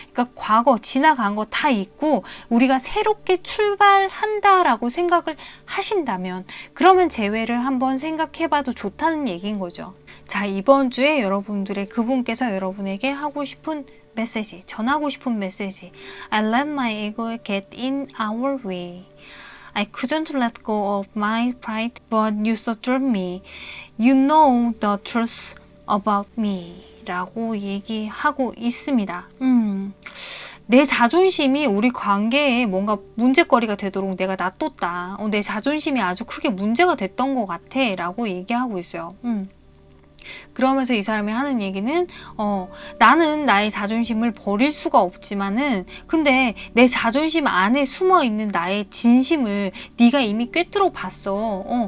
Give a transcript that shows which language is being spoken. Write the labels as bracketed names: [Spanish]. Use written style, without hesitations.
[Korean] 그러니까 과거 지나간 거 다 잊고 우리가 새롭게 출발한다라고 생각을 하신다면 그러면 재회를 한번 생각해봐도 좋다는 얘기인 거죠. 자, 이번 주에 여러분들의 그분께서 여러분에게 하고 싶은 메시지, 전하고 싶은 메시지. [English] I let my ego get in our way. I couldn't let go of my pride, but you surround me. You know the truth about me. [Korean] 라고 얘기하고 있습니다. 내 자존심이 우리 관계에 뭔가 문제거리가 되도록 내가 놔뒀다. 내 자존심이 아주 크게 문제가 됐던 것 같아. 라고 얘기하고 있어요. 그러면서 이 사람이 하는 얘기는 나는 나의 자존심을 버릴 수가 없지만은 근데 내 자존심 안에 숨어있는 나의 진심을 네가 이미 꿰뚫어 봤어.